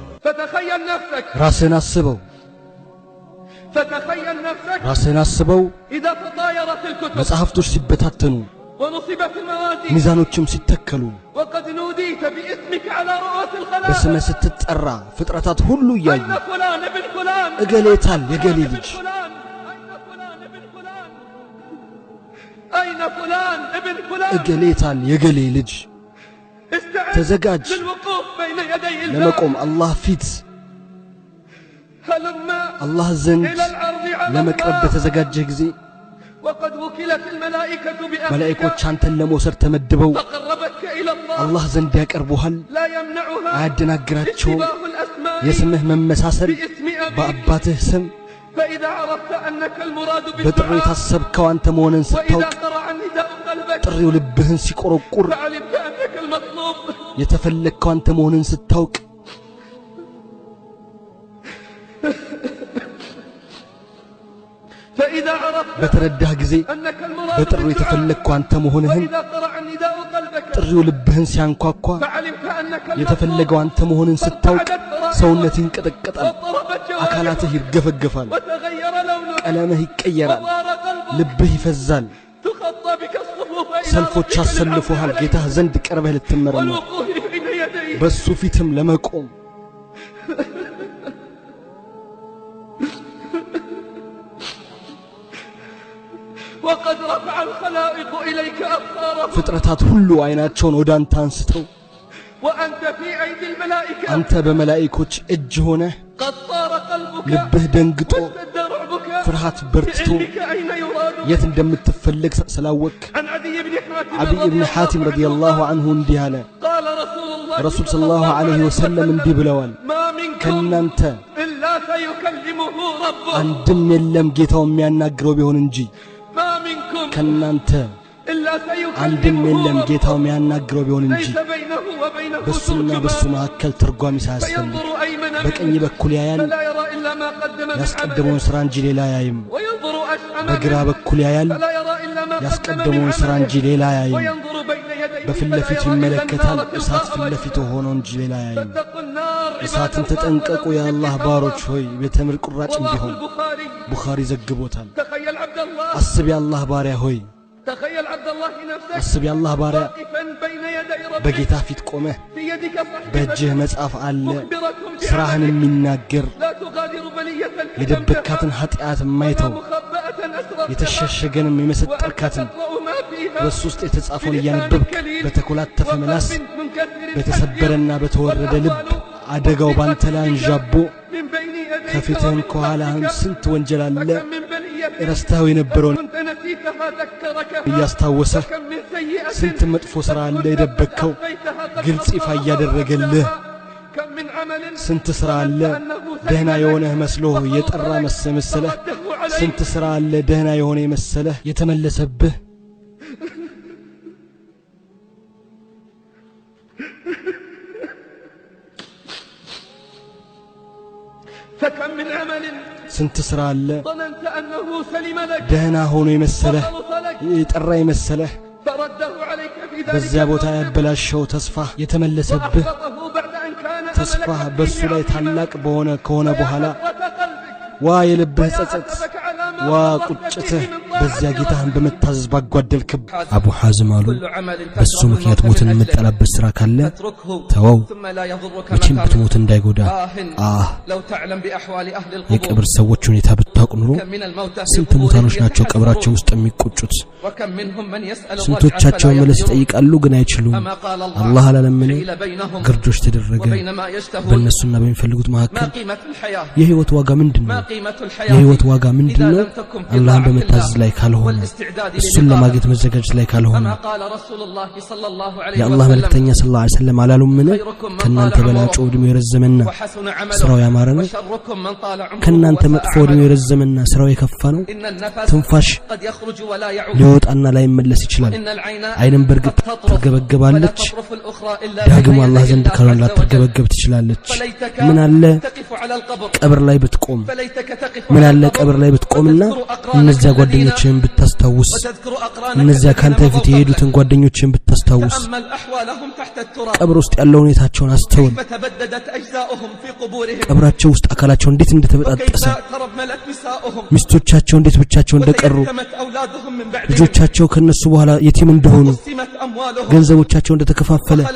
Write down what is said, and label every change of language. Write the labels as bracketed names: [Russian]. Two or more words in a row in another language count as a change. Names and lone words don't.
[Arabic] فتخيل نفسك راسنا السبو فتخيل نفسك راسنا السبو إذا تطايرت الكتب [Amharic] መጽሐፍቶች ሲበታተኑ [Arabic] ونصبت الموازين [Amharic] ሚዛኖችም ሲተከሉ [Arabic] وقد نوديت باسمك على رؤوس الخلائق [Amharic] በስመ ስትጠራ ፍጥረታት ሁሉ ያዩ [Arabic] أين فلان ابن فلان [Amharic] እገሌታል የገሌ ልጅ [Arabic] أين فلان ابن فلان [Amharic] እገሌታል የገሌ ልጅ ተዘጋጅ [Arabic] للوقوف بين يدي الله [Amharic] ለመቆም አላህ ፊት [Arabic] هلما [Amharic] አላህ ዘንድ [Arabic] إلى العرض على [Amharic] ለመቅረብ [Arabic] الله [Amharic] በተዘጋጀህ ጊዜ [Arabic] وقد وكلت الملائكة بأمرك [Amharic] መላእክቶች አንተን ለመውሰድ ተመድበው [Arabic] فقربتك إلى الله [Amharic] አላህ ዘንድ ያቀርቡሃል [Arabic] لا يمنعها [Amharic] አያደናግራቸው [Arabic] اشتباه الأسماء [Amharic] የስምህ መመሳሰል [Arabic] باسم أبيك [Amharic] በአባትህ ስም [Arabic] فإذا عرفت أنك المراد [Amharic] በጥሪ [Arabic] بالدعاء [Amharic] ታሰብከው አንተ መሆንን [Arabic] وإذا [Amharic] ስታውቅ [Arabic] قرع نداء قلبك [Amharic] ጥሪው ልብህን ሲቆረቁር [Arabic] فعلمت أنك المطلوب [Amharic] የተፈለግከው አንተ መሆንን ስታውቅ [Arabic] فإذا عرفت [Amharic] በተረዳህ ጊዜ [Arabic] أنك المراد [Amharic] በጥሪው [Arabic] بالدعاء [Amharic] የተፈለግከው አንተ መሆንህን [Arabic] وإذا قرع نداء قلبك [Amharic] ጥሪው ልብህን ሲያንኳኳ [Arabic] فعلمت أنك [Amharic] የተፈለገው አንተ መሆንን ስታውቅ ሰውነትህ ይንቀጠቀጣል [Arabic] واضطربت جوارحك [Amharic] አካላትህ ይርገፈገፋል [Arabic] وتغير لونه [Amharic] ቀለምህ ይቀየራል [Arabic] وضار قلبك [Amharic] ልብህ ይፈዛል [Arabic] تخطى بك الصفوف إلى [Amharic] ሰልፎች [Arabic] ربك [Amharic] አሰልፎሃል [Arabic] للعرض [Amharic] ጌታህ ዘንድ ቀርበህ ልትመረመር [Arabic] والوقوف بين يديه [Amharic] በሱ ፊትም ለመቆም [Arabic] وقد رفع الخلائق إليك أبصارهم [Amharic] ፍጥረታት ሁሉ አይናቸውን ወደ አንተ አንስተው [Arabic] وأنت في أيدي الملائكة [Amharic] አንተ በመላእክቶች እጅ ሆነ [Arabic] قد طار قلبك [Amharic] ልብህ ደንግጦ [Arabic] واشتد رعبك [Amharic] ፍርሃት በርትቶ [Arabic] بعلمك أين يراد [Amharic] የት እንደምትፈልግ ስላወቅ [Arabic] عن عدي بن حاتم [Amharic] አብይ ኢብኑ ሐቲም [Arabic] رضي الله عنه [Amharic] እንዲህ አለ [Arabic] قال رسول الله [Amharic] ረሱል [Arabic] صلى الله عليه وسلم [Amharic] እንዲህ ብለዋል [Arabic] ما منكم [Amharic] ከናንተ [Arabic] إلا سيكلمه ربه [Amharic] አንድም የለም ጌታው የሚያናግረው ቢሆን እንጂ [Arabic] ما منكم [Amharic] ከናንተ [Arabic] إلا [Amharic] አንድም [Arabic] سيكلمه [Amharic] የለም [Arabic] ربه [Amharic] ጌታው የሚያናግረው ቢሆን እንጂ [Arabic] ليس بينه وبينه [Amharic] በሱና በሱ [Arabic] ترجمان [Amharic] መካከል ተርጓሚ ሳያስፈልግ [Arabic] فينظر أيمن [Amharic] በቀኝ [Arabic] منه [Amharic] በኩል ያያል [Arabic] فلا يرى إلا ما قدم من [Amharic] ያስቀደመውን [Arabic] عمله [Amharic] ሥራ እንጂ ሌላ ያይም [Arabic] وينظر أشأم [Amharic] በግራ [Arabic] منه [Amharic] በኩል ያያል [Arabic] فلا يرى إلا ما قدم من [Amharic] ያስቀደመውን ሥራ እንጂ [Arabic] عمله [Amharic] ሌላ ያይም [Arabic] وينظر بين يديه [Amharic] በፊት [Arabic] فلا [Amharic] ለፊት [Arabic] يرى إلا [Amharic] ይመለከታል [Arabic] النار [Amharic] እሳት [Arabic] تلقاء [Amharic] ፊት ለፊቱ [Arabic] وجهه [Amharic] ሆኖ እንጂ ሌላ ያይም [Arabic] فاتقوا النار [Amharic] እሳትን [Arabic] عباد [Amharic] ተጠንቀቁ [Arabic] الله [Amharic] የአላህ [Arabic] ولو [Amharic] ባሮች [Arabic] بسم [Amharic] ሆይ በተምር ቁራጭ [Arabic] رواه [Amharic] ቢሆን [Arabic] البخاري [Amharic] ቡኻሪ ዘግቦታል [Arabic] تخيل عبد الله [Amharic] አስብ የአላህ ባሪያ ሆይ [Arabic] تخيل عبد الله نفسك [Amharic] አስብ የአላህ ባሪያ [Arabic] واقفا بين يدي ربك [Amharic] በጌታ ፊት ቆመህ [Arabic] في يدك [Amharic] በእጅህ [Arabic] صحيفة [Amharic] መጽሐፍ አለ [Arabic] مخبرة [Amharic] ሥራህን [Arabic] بعملك [Amharic] የሚናገር [Arabic] لا تغادر بلية كتبتها [Amharic] የደበካትን ኃጢአት [Arabic] ولا [Amharic] የማይተው [Arabic] مخبأة أسررتها [Amharic] የተሸሸገንም [Arabic] وأنت [Amharic] የመሰጠርካትን [Arabic] تقرأ ما فيها [Amharic] በሱ ውስጥ የተጻፈውን እያነበብክ በተኮላተፈ ምላስ [Arabic] وقلب منكسر [Amharic] በተሰበረና በተወረደ ልብ አደጋው ባንተ ላይ አንዣቦ [Arabic] من بين يديك [Amharic] ከፊትህም [Arabic] ومن [Amharic] ከኋላህም [Arabic] خلفك [Amharic] ስንት ወንጀል አለ [Arabic] فكم من بلية [Amharic] ረስተኸው የነበረውን [Arabic] كنت نسيتها ذكرك [Amharic] እያስታወሰህ [Arabic] وكم من سيئة [Amharic] ስንት መጥፎ ሥራ አለ [Arabic] كنت [Amharic] የደበቅከው [Arabic] أخفيتها قد [Amharic] ግልጽ ይፋ [Arabic] أخفاها [Amharic] እያደረገልህ [Arabic] كم من عمل [Amharic] ስንት ሥራ አለ ደህና የሆነህ መስሎህ የጠራ መሰለህ ስንት ሥራ አለ ደህና የሆነ የመሰለህ የተመለሰብህ [Arabic] فكم من عمل [Amharic] ስንት ሥራ አለ [Arabic] ظننت أنه سلم لك [Amharic] ደህና ሆኖ የመሰለህ [Arabic] وخلص لك [Amharic] የጠራ የመሰለህ [Arabic] فرده عليك في ذلك [Amharic] በዚያ ቦታ [Arabic] الموقف [Amharic] ያበላሸው ተስፋ የተመለሰብህ [Arabic] وأحبطه بعد أن كان [Amharic] ተስፋ [Arabic] أملك [Amharic] በሱ [Arabic] فيه [Amharic] ላይ [Arabic] عظيما. [Amharic] ታላቅ ከሆነ በኋላ [Arabic] ويا حسرة قلبك [Amharic] ዋ የልብህ ጸጸት [Arabic] ويا على ما [Amharic] ዋ [Arabic] فرطت [Amharic] ቁጭትህ [Arabic] فيه من طاعة [Amharic] በዚያ ጌታህን [Arabic] ربك. [Amharic] በመታዘዝ ባጓደልክብ አቡ ሐዝም አሉ [Arabic] كل عمل [Amharic] በሱ [Arabic] تكره [Amharic] ምክንያት [Arabic] الموت [Amharic] ሞትን [Arabic] من أجله [Amharic] የምጠላበት ሥራ ካለ [Arabic] فاتركه [Amharic] ተወው [Arabic] ثم لا يضرك [Amharic] መቼም [Arabic] مكانه. [Amharic] ብትሞት እንዳይጎዳ አህ [Arabic] لو تعلم بأحوال أهل [Amharic] የቀብር [Arabic] القبور [Amharic] ሰዎች ሁኔታ ብታውቅ ኑሮ [Arabic] كم من الموتى في [Amharic] ስንት ሙታኖች [Arabic] قبورهم [Amharic] ናቸው ቀብራቸው [Arabic] يتحسرون [Amharic] ውስጥ የሚቆጩት [Arabic] وكم منهم من يسأل [Amharic] ስንቶቻቸው [Arabic] الرجع [Amharic] መለስ [Arabic] فلا يقدرون [Amharic] ይጠይቃሉ ግን አይችሉም [Arabic] كما قال [Amharic] አላህ [Arabic] الله [Amharic] አላለምን [Arabic] حيل بينهم [Amharic] ግርዶች ተደረገ [Arabic] وبين ما يشتهون [Amharic] በእነሱና በሚፈልጉት [Arabic] ما [Amharic] መካከል [Arabic] قيمة الحياة [Amharic] የህይወት ዋጋ [Arabic] ما [Amharic] ምንድነው [Arabic] قيمة الحياة [Amharic] የህይወት ዋጋ [Arabic] إذا [Amharic] ምንድነው [Arabic] لم تكن في [Amharic] አላህን [Arabic] طاعة [Amharic] በመታዘዝ ላይ [Arabic] الله [Amharic] ካልሆነ [Arabic] والاستعداد [Amharic] እሱን [Arabic] للقائه. [Amharic] ለማግኘት መዘጋጀት ላይ ካልሆነ [Arabic] كما قال رسول الله صلى الله عليه [Amharic] የአላህ [Arabic] وسلم [Amharic] መልእክተኛ [Arabic] صلى الله عليه وسلم [Amharic] አላሉምን ከናንተ በላጩ ዕድሜው የረዘመና [Arabic] وحسن [Amharic] ስራው [Arabic] عمله [Amharic] ያማረ ነው [Arabic] وشركم من طال عمره [Amharic] ከናንተ [Arabic] وساء [Amharic] መጥፎ ዕድሜው [Arabic] عمله. [Amharic] የረዘመና ስራው የከፋ ነው [Arabic] إن النفس [Amharic] ትንፋሽ [Arabic] قد يخرج ولا يعود [Amharic] ሊወጣና ላይመለስ ይችላል [Arabic] إن العين [Amharic] አይንም በርግጥ [Arabic] قد تطرف ولا [Amharic] ትርገበገባለች [Arabic] تطرف الأخرى إلا [Amharic] ዳግም [Arabic] بين [Amharic] አላህ [Arabic] يدي [Amharic] ዘንድ [Arabic] الله [Amharic] ካልሆነ [Arabic] عز وجل. [Amharic] ላትርገበገብ ትችላለች [Arabic] فليتك [Amharic] ምን አለ [Arabic] تقف [Amharic] ቀብር ላይ ብትቆም ምን አለ ቀብር ላይ ብትቆምና እነዚያ ጓደኞችህን ብታስታውስ እነዚያ ካንተ ፊት የሄዱትን ጓደኞችህን ብታስታውስ ቀብር ውስጥ ያለው ሁኔታቸውን አስተውል ቀብራቸው ውስጥ አካላቸው እንዴት እንደተበጣጠሰ ሚስቶቻቸው እንዴት ብቻቸው እንደቀሩ ልጆቻቸው ከነሱ በኋላ የቲም እንደሆኑ ገንዘቦቻቸው እንደተከፋፈለ